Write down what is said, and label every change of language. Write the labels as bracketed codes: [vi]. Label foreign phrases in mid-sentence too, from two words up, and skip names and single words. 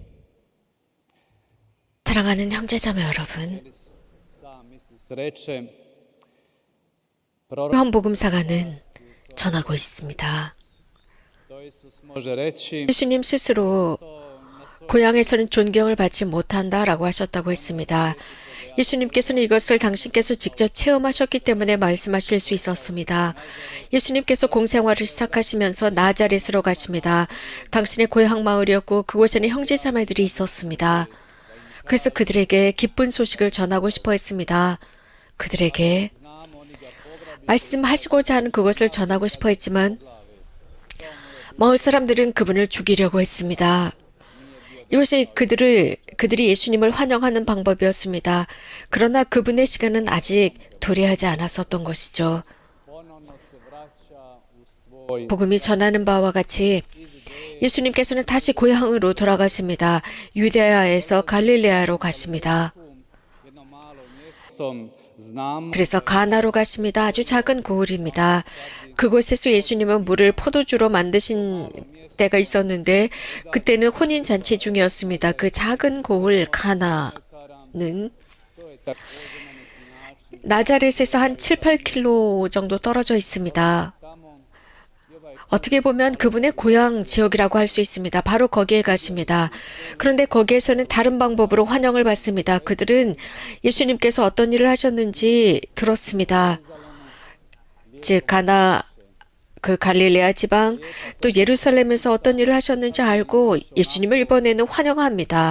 [ko] 사랑하는 형제자매 여러분, [hr] sam Isus reče, prorok [ko] 요한복음사가는 전하고 있습니다. [hr] to Isus može reći, [ko] 예수님 스스로 고향에서는 존경을 받지 못한다라고 하셨다고 했습니다. 예수님께서는 이것을 당신께서 직접 체험하셨기 때문에 말씀하실 수 있었습니다. 예수님께서 공생활을 시작하시면서 나자렛으로 가십니다. 당신의 고향 마을이었고 그곳에는 형제자매들이 있었습니다. 그래서 그들에게 기쁜 소식을 전하고 싶어 했습니다. 그들에게 말씀하시고자 하는 그것을 전하고 싶어 했지만 마을 사람들은 그분을 죽이려고 했습니다. 이것이 그들이 예수님을 환영하는 방법이었습니다. 그러나 그분의 시간은 아직 도래하지 않았었던 것이죠. [hr] ponovno se vraća u svoj [ko] 복음이 전하는 바와 같이 예수님께서는 다시 고향으로 돌아가십니다. 유대아에서 갈릴레아로 가십니다. [hr] jedno malo mjesto, znamo [ko] 그래서 가나로 가십니다. 아주 작은 고을입니다. 그곳에서 예수님은 물을 포도주로 만드신 때가 있었는데 그때는 혼인잔치 중이었습니다. 그 작은 고을 가나는 [hr] to je također [ko] 나자렛에서 한 7, 8km 정도 떨어져 있습니다. [hr] tamo i ovaj [ko] 어떻게 보면 그분의 고향 지역이라고 할 수 있습니다. 바로 거기에 가십니다. 그런데 거기에서는 다른 방법으로 환영을 받습니다. 그들은 예수님께서 어떤 일을 하셨는지 들었습니다. 즉 가나 그 갈릴레아 지방 또 예루살렘에서 어떤 일을 하셨는지 알고 예수님을 이번에는 환영합니다.